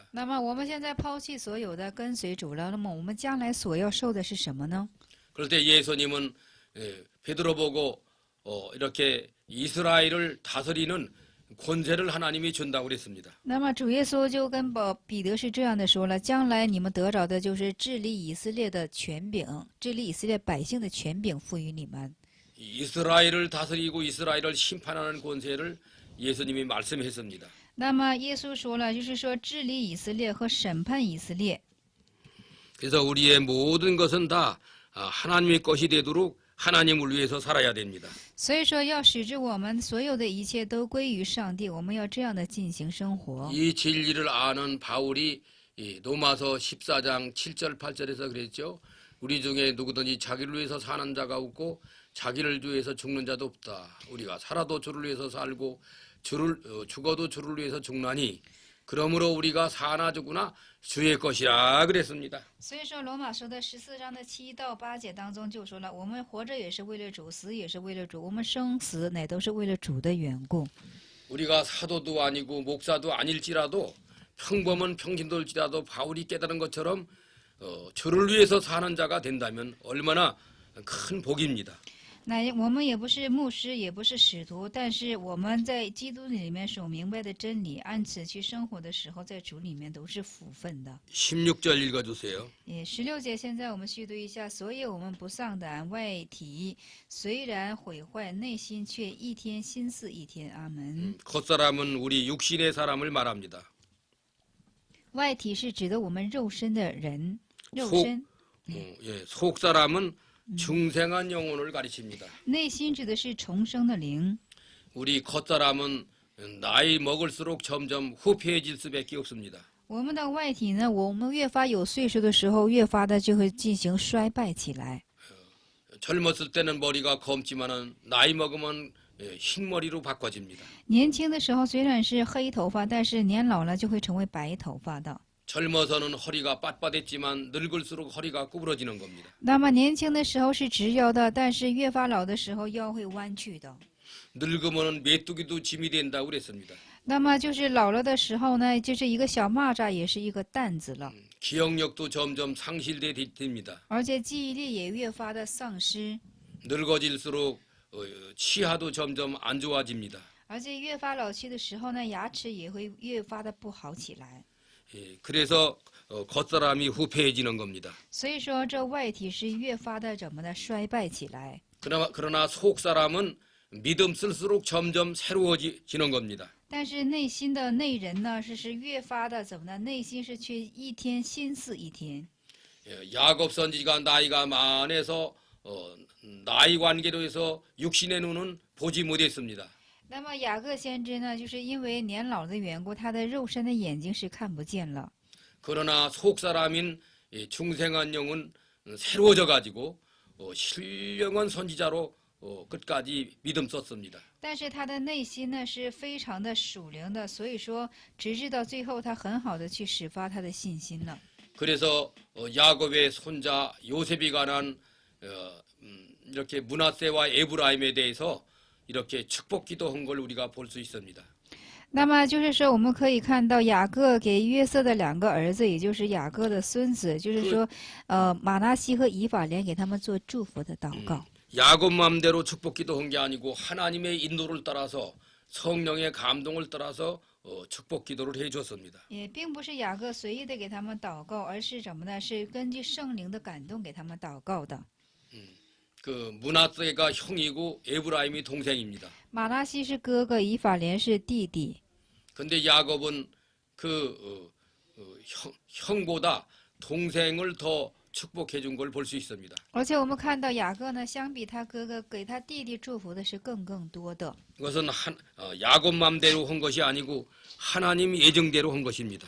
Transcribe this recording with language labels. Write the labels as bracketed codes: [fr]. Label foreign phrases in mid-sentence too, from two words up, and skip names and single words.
[zh] 那么我们现在抛弃所有的，跟随主了，那么我们将来所要受的是什么呢？ [ko] 그럴 때 예수님은 베드로 보고 이렇게 이스라엘을 다스리는 권세를 하나님이 준다고 그랬습니다. [zh] 那么主耶稣就跟彼得是这样的说了：将来你们得着的就是治理以色列的权柄，治理以色列百姓的权柄赋予你们。 [ko] 이스라엘을 다스리고 이스라엘을 심판하는 권세를 예수님이 말씀했습니다. [zh] 那么耶稣说了，就是说治理以色列和审判以色列。 [ko] 그래서 우리의 모든 것은 다 하나님의 것이 되도록 하나님을 위해서 살아야 됩니다. [zh] 所以说，要使之我们所有的一切都归于上帝，我们要这样的进行生活。 [ko] 이 진리를 아는 바울이 로마서 14장 7절 8절에서 그랬죠. 우리 중에 누구든지 자기를 위해서 사는 자가 없고 자기를 위해서 죽는 자도 없다. 우리가 살아도 주를 위해서 살고 죽어도 주를 위해서 죽나니 그러므로 우리가 사나 죽으나 주의 것이라 그랬습니다. [zh] 所以说，罗马书的14章的7到8节当中就说了，我们活着也是为了主，死也是为了主，我们生死乃都是为了主的缘故。 [ko] 우리가 사도도 아니고 목사도 아닐지라도 평범한 평신도일지라도 바울이 깨달은 것처럼 주를 위해서 사는 자가 된다면 얼마나 큰 복입니다. [zh] 那我们也不是牧师，也不是使徒，但是我们在基督里面所明白的真理，按此去生活的时候，在主里面都是福分的。 [ko] 16절 읽어주세요. [zh] 也16节，现在我们续读一下。所以我们不丧胆，外体虽然毁坏，内心却一天新似一天。阿门。 [ko] 겉사람은 우리 육신의 사람을 말합니다. [zh] 外体是指的我们肉身的人，肉身。 [ko] 속사람은 중생한 영혼을 가리킵니다. [zh] 内心指的是重生的灵。 [ko] 우리 겉사람은 나이 먹을수록 점점 후패해질 수밖에 없습니다. [zh] 我们的外体呢，我们越发有岁数的时候，越发的就会进行衰败起来。 [ko] 젊었을 때는 머리가 검지만은 나이 먹으면 흰 머리로 바꿔집니다. [zh] 年轻的时候虽然是黑头发，但是年老了就会成为白头发的。 [ko] 젊어서는 허리가 빳빳했지만 늙을수록 허리가 구부러지는 겁니다. [zh] 那么年轻的时候是直腰的，但是越发老的时候腰会弯曲的。 [ko] 늙으면 메뚜기도 짐이 된다고 그랬습니다. [zh] 那么就是老了的时候呢，就是一个小蚂蚱也是一个担子了， [ko] 기억력도 점점 상실됩니다. [zh] 而且记忆力也越发的丧失， [ko] 늙어질수록 치아도 점점 안 좋아집니다. [zh] 而且越发老去的时候呢，牙齿也会越发的不好起来。 [ko] 그래서 겉사람이 후패해지는 겁니다. [zh] 所以说，这外体是越发的怎么的衰败起来。 [ko] 그러나 속사람은 믿음 쓸수록 점점 새로워지는 겁니다. [zh] 但是内心的内人呢，是越发的怎么呢？内心是却一天心似一天。 [ko] 야곱 선지가 나이가 많아서 나이 관계로 해서 육신의 눈은 보지 못했습니다. [zh] 那么雅各先知呢，就是因为年老的缘故，他的肉身的眼睛是看不见了。 [ko] 그러나 속사람인 중생한 영은 새로워져 가지고 신령한 선지자로 끝까지 믿음 썼습니다. [zh] 但是他的内心呢是非常的属灵的，所以说直至到最后，他很好的去始发他的信心了。 [ko] 그래서 야곱의 손자 요셉이 관한 이렇게 므낫세와 에브라임에 대해서 이렇게 축복 기도한 걸 우리가 볼 수 있습니다. [zh] 那么就是说，我们可以看到雅各给约瑟的两个儿子，也就是雅各的孙子，就是说，马拿西和以法莲给他们做祝福的祷告。 [ko] 야곱 마음대로 축복 기도한 게 아니고 하나님의 인도를 따라서 성령의 감동을 따라서 축복 기도를 해 줬습니다. [zh] 也并不是雅各随意的给他们祷告，而是什么呢？是根据圣灵的感动给他们祷告的。 [ko] 그 므낫세가 형이고 에브라임이 동생입니다. [zh] 马拉西是哥哥，以法莲是弟弟。 [ko] 근데 야곱은 형보다 동생을 더 축복해 준 걸 볼 수 있습니다. [zh] 而且我们看到雅各呢，相比他哥哥给他弟弟祝福的是更多的。 [ko] 그것은 야곱 마음대로 한 것이 아니고 하나님 예정대로 한 것입니다.